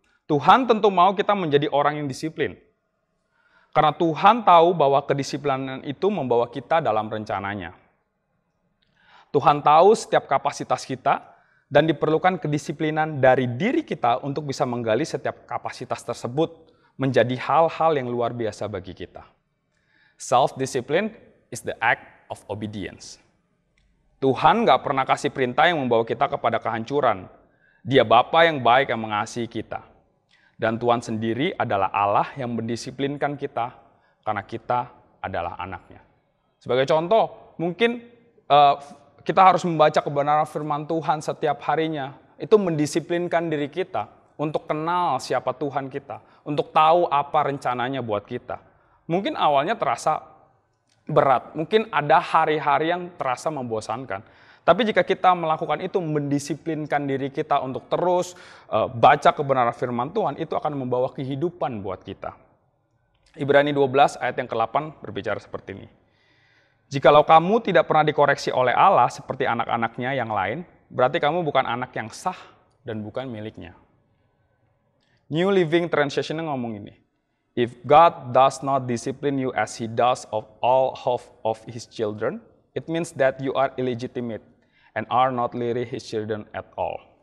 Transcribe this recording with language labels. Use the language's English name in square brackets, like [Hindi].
[Indonesian] Tuhan tentu mau kita menjadi orang yang disiplin. Karena Tuhan tahu bahwa kedisiplinan itu membawa kita dalam rencananya. Tuhan tahu setiap kapasitas kita dan diperlukan kedisiplinan dari diri kita untuk bisa menggali setiap kapasitas tersebut menjadi hal-hal yang luar biasa bagi kita. [English] Self-discipline is the act of obedience. [Indonesian] Tuhan gak pernah kasih perintah yang membawa kita kepada kehancuran. Dia Bapa yang baik yang mengasihi kita. Dan Tuhan sendiri adalah Allah yang mendisiplinkan kita karena kita adalah anaknya. Sebagai contoh, mungkin kita harus membaca kebenaran firman Tuhan setiap harinya. Itu mendisiplinkan diri kita untuk kenal siapa Tuhan kita, untuk tahu apa rencananya buat kita. Mungkin awalnya terasa berat, mungkin ada hari-hari yang terasa membosankan. Tapi jika kita melakukan itu, mendisiplinkan diri kita untuk terus baca kebenaran firman Tuhan, itu akan membawa kehidupan buat kita. Ibrani 12 ayat yang ke-8 berbicara seperti ini. Jikalau kamu tidak pernah dikoreksi oleh Allah seperti anak-anaknya yang lain, berarti kamu bukan anak yang sah dan bukan miliknya. New Living Translation ngomong ini. [English] If God does not discipline you as He does of all of His children, it means that you are illegitimate and are not really His children at all.